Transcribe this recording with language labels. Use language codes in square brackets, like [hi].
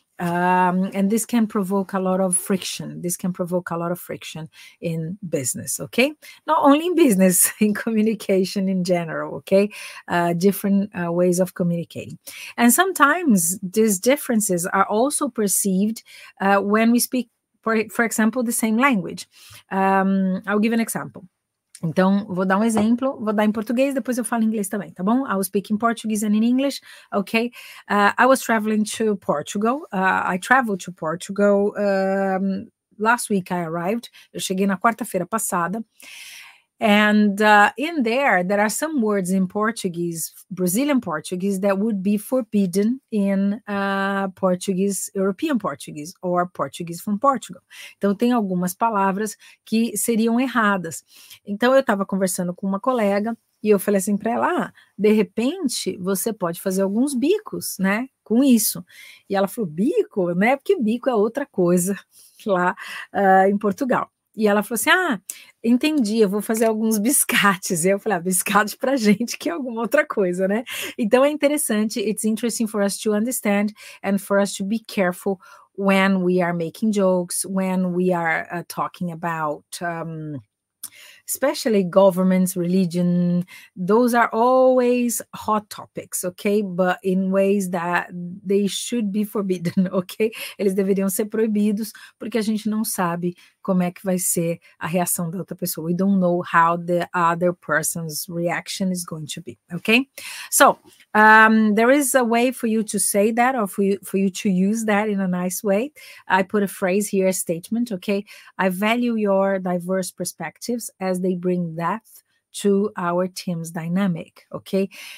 [en] And this can provoke a lot of friction. This can provoke a lot of friction in business, okay? Not only in business, in communication in general, okay? Different ways of communicating. And sometimes these differences are also perceived when we speak, for example, the same language. I'll give an example. [pt] Então, vou dar um exemplo, vou dar em português, depois eu falo em inglês também, tá bom? [en] I will speak in Portuguese and in English, okay? I was traveling to Portugal. I traveled to Portugal last week. I arrived. [pt] Eu cheguei na quarta-feira passada. [en] And in there are some words in Portuguese, Brazilian Portuguese, that would be forbidden in Portuguese, European Portuguese, or Portuguese from Portugal. [pt] Então, tem algumas palavras que seriam erradas. Então, eu estava conversando com uma colega e eu falei assim para ela, de repente, você pode fazer alguns bicos, né, com isso. E ela falou, bico? Né, porque bico é outra coisa lá em Portugal. E ela falou assim, entendi, eu vou fazer alguns biscates. E eu falei, biscate pra gente, que é alguma outra coisa, né? Então é interessante, [en] it's interesting for us to understand and for us to be careful when we are making jokes, when we are talking about especially governments, religion, those are always hot topics, ok? But in ways that they should be forbidden, ok? [pt] Eles deveriam ser proibidos, porque a gente não sabe como é que vai ser a reação da outra pessoa. [en] We don't know how the other person's reaction is going to be, okay? So, there is a way for you to say that, or for you to use that in a nice way. I put a phrase here, a statement, okay? I value your diverse perspectives as they bring depth to our team's dynamic, ok?